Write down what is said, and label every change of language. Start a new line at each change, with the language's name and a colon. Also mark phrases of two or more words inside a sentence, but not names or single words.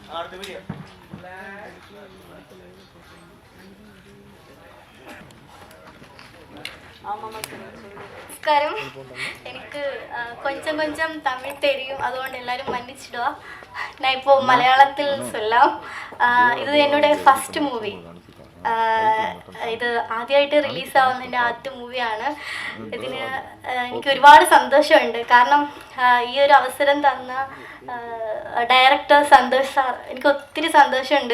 Tamil: நமஸ்காரம். எனக்கு கொஞ்சம் கொஞ்சம் தமிழ் தெரியும், அதுകൊണ്ട് எல்லாரும் மன்னிச்சிடுவா. நான் இப்போ மலையாளத்தில் சொல்லலாம்.
Malayalam: ഇത് என்னோட
English: first movie.
Malayalam: ഇത് ആദ്യമായിട്ട് റിലീസാവുന്നതിൻ്റെ ആദ്യത്തെ മൂവിയാണ്. ഇതിന് എനിക്ക് ഒരുപാട് സന്തോഷമുണ്ട്. കാരണം ഈ ഒരു അവസരം തന്ന ഡയറക്ടർ സന്തോഷ് സാർ, എനിക്ക് ഒത്തിരി സന്തോഷമുണ്ട്.